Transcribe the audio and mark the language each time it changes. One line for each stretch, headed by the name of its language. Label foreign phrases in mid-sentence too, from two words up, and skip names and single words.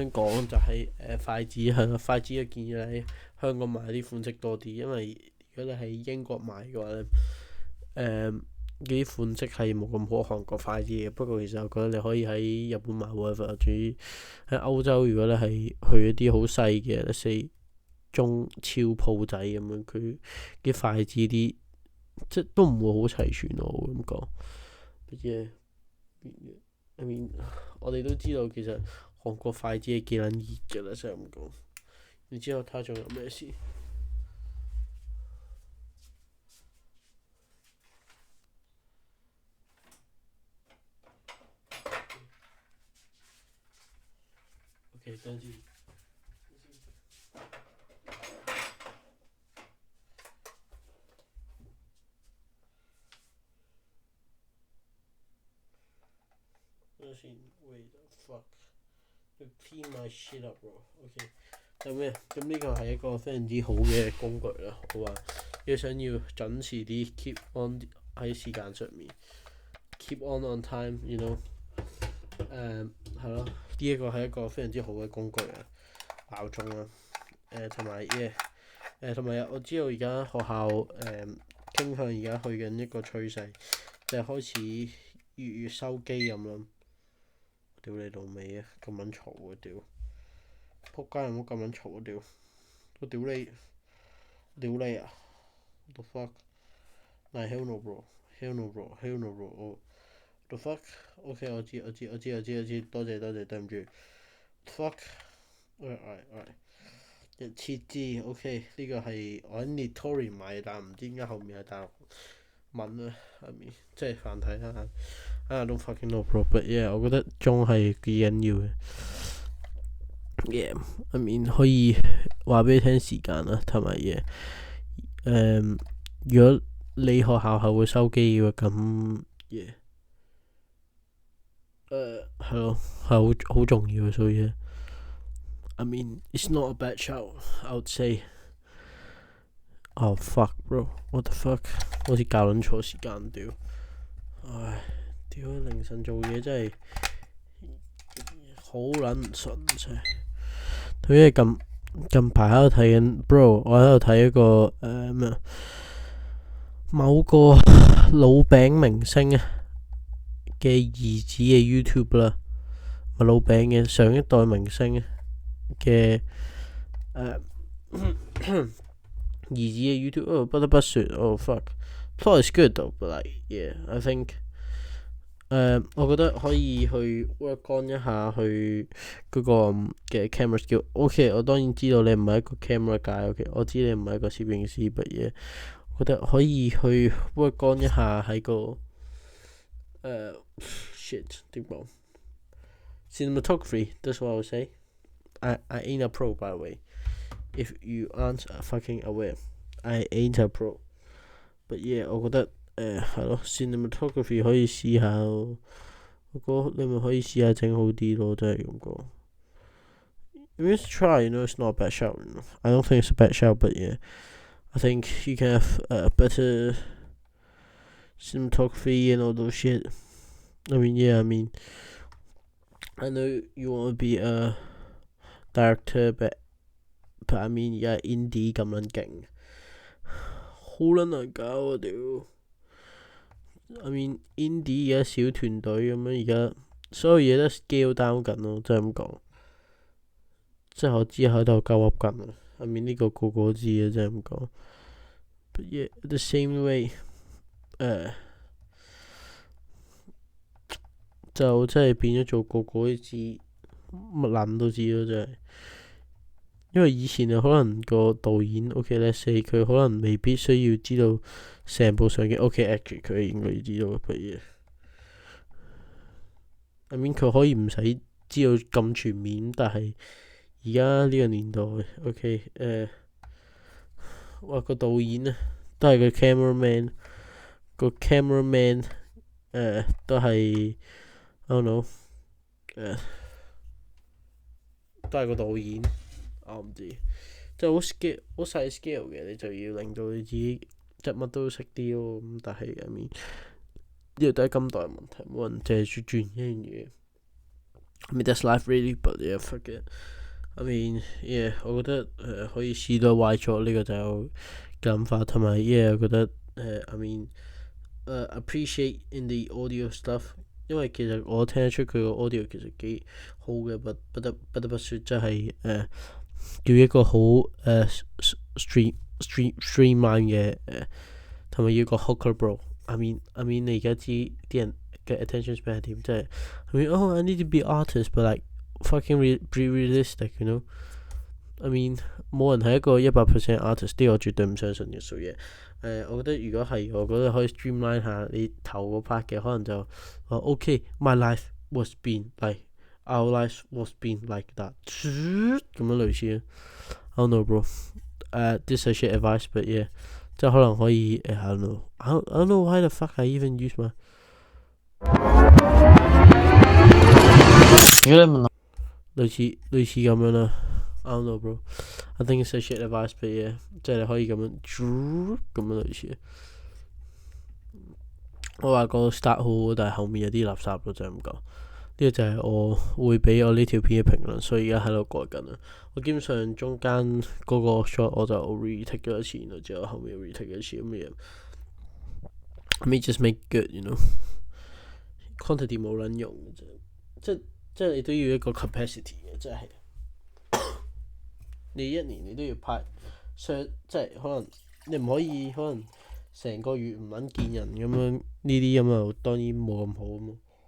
Cantonese: 想講就係筷子係咯，筷子嘅建議喺香港買啲款式多啲，因為如果你喺英國買嘅話咧，啲款式係冇咁好韓國筷子嘅。不過其實我覺得你可以喺日本買 whatever，至於喺歐洲，如果你係去一啲好細嘅 ，
English: let's say
Cantonese: 中超鋪仔咁樣，佢啲筷子啲即都唔會好齊全咯，我咁講。我哋都知道其實韓國筷子係幾撚熱㗎啦，真係咁講。你知道他仲有咩事？OK，等陣先。
English: Wait the fuck， you clean my shit up bro。
Cantonese: OK， 咁呢個係一個非常之好嘅工具啦。我話你想要準時啲
English: keep on
Cantonese: 喺時間上面
English: keep on time，you know，
Cantonese: 係咯，呢一個係一個非常之好嘅工具啊，鬧鐘啦，同埋我知道而家學校傾向而家去緊一個趨勢，就係開始越收機咁咯。屌你老味啊！咁撚嘈啊屌！仆街有冇咁撚嘈啊屌！我屌你啊 ！
English: What the fuck？嗱 hell no bro，hell no bro，hell no bro。What the fuck？OK，
Cantonese: 我知，多謝，對唔住。
English: fuck。alright。
Cantonese: 設置 OK，呢個係我喺 Nitori 買，但唔知點解後面係大陸文啊，即係繁體啦。
English: I don't fucking know bro，but yeah，
Cantonese: 我覺得鐘係幾緊要嘅。可以話俾你聽時間啦，同埋如果你學校係會收機嘅咁係咯，係好重要嘅，所以
English: it's not a bad shout I would say。 Oh fuck bro，what the fuck，
Cantonese: 好似教撚錯時間屌，唉屌凌晨做嘢真係好撚唔順真係。因為近排喺度睇緊 bro， 我喺度睇一個某個老餅明星嘅兒子嘅 YouTube 啦，咪老餅嘅上一代明星嘅兒子嘅 YouTube 不得不說
English: fuck plot is good though but like yeah I think
Cantonese: 我覺得可以去
English: work on
Cantonese: 一下去嗰個嘅
English: camera skill。
Cantonese: OK， 我當然知道你唔係一個
English: camera guy。
Cantonese: OK， 我知你唔係一個攝影師，
English: but yeah，
Cantonese: 我覺得可以去
English: work on
Cantonese: 一下喺個shit 點講 cinematography。
English: That's what I would say. I ain't a pro by the way. If you aren't fucking aware, I ain't a pro. But yeah，
Cantonese: 我覺得。係咯 ，cinematography 可以試下咯。我覺得你咪可以試下整好啲咯，真係咁講。
English: You just try, it's not a bad shout. I don't think it's a bad shout, but yeah, I think you can have better cinematography and all those shit. I mean, I know you want to be a director, but I mean,
Cantonese: 而家 indie 咁撚勁，好撚難搞啊屌！
English: I mean
Cantonese: indie 而家小團隊咁樣，而家所有嘢都
English: scale down
Cantonese: 緊咯，真係咁講。即係我知喺度鳩噏緊啊。
English: I mean
Cantonese: 呢個個個知嘅，真係咁講。
English: But yeah, the same way，
Cantonese: 就真係變咗做個個都知，乜撚都知咯，真係。因為以前可能個導演 OK，
English: let's say
Cantonese: 佢可能未必需要知道成部相機 OK，actually 佢應該要知道嘅嘢。
English: I mean
Cantonese: 佢可以唔使知道咁全面，但係而家呢個年代 OK，話個導演啊都係個 cameraman， 個 cameraman 都係
English: I don't know，
Cantonese: 都係個導演。我唔知，即係好細 scale 嘅，你就要令到你自己即係乜都識啲咯。咁但係
English: I mean
Cantonese: 呢個都係今代問題，冇人淨係轉一樣嘢。
English: I mean that's life really, but yeah fuck it. I mean yeah，
Cantonese: 我覺得可以試到壞咗呢個就有諗法，同埋 yeah 我覺得
English: I mean appreciate in the audio stuff，
Cantonese: 因為其實我聽得出佢個 audio 其實幾好嘅，不得不說即係叫一個好
English: streamline
Cantonese: 嘅同埋要個
English: hooker bro。I mean
Cantonese: 你而家知啲人嘅
English: attention span
Cantonese: 係點？即係
English: I need to be artist but like fucking be realistic, you know? I mean
Cantonese: 冇人係一個100% artist， 呢個我絕對唔相信嘅。所以我覺得如果係，我覺得可以
English: streamline
Cantonese: 下你頭嗰
English: part
Cantonese: 嘅，可能就
English: OK my life was been like。Our life was being like that
Cantonese: 咁樣類似。
English: I don't know bro， this is shit advice but yeah，
Cantonese: 即係可能可以
English: I don't know why the fuck I even use my
Cantonese: 類似咁樣啦。
English: I don't know bro， I think it's a shit advice but yeah，
Cantonese: 即係你可以咁樣類似。我話個 start 好，但係後面有啲垃圾咯，就係咁講。呢個就係我會俾我呢條片嘅評論，所以而家喺度改緊啦。我基本上中間嗰個 shot 我就 retake 咗一次，然後之後後面 retake 一次咁嘅嘢。
English: I mean just make good, you know。
Cantonese: quantity 冇撚用嘅啫，即係你都要一個 capacity 嘅，即係你一年你都要拍，即係可能你唔可以可能成個月唔撚見人咁樣，呢啲咁啊當然冇咁好啊嘛。